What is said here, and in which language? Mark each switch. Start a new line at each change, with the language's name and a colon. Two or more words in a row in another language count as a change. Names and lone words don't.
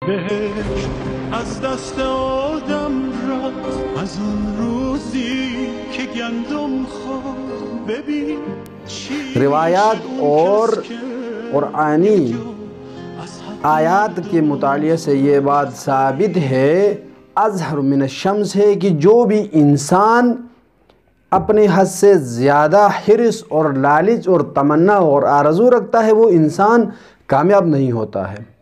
Persian: بهشت از دست آدم رفت از اون روزی که گندم خورد ببین
Urdu: روایات اور قرآنی آیات کے مطالعے سے یہ بات ثابت ہے، اظہر من الشمس ہے، کہ جو بھی انسان اپنی حد سے زیادہ حرص اور لالچ اور تمنا اور آرزو رکھتا ہے وہ انسان کامیاب نہیں ہوتا ہے۔